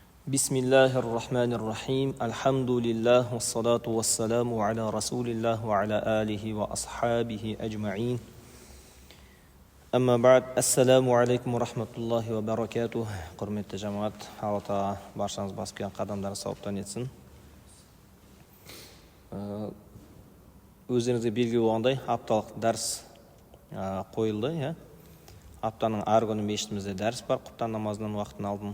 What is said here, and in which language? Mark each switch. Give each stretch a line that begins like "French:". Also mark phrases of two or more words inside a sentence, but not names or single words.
Arabic: بسم الله الرحمن الرحيم. الحمد لله، والصلاة والسلام على رسول الله وعلى آله وأصحابه أجمعين. أما بعد، السلام عليكم ورحمة الله وبركاته.
Kazakh: Құрметті жамаат, Алла Тағала баршаңыз басып келген қадамдары сауаптан етсін. Өздеріңізге белгілі болғандай, апталық дәріс қойылды. Аптаның әр күні мешітімізде дәріс бар, құптан намазынан уақытын алдын.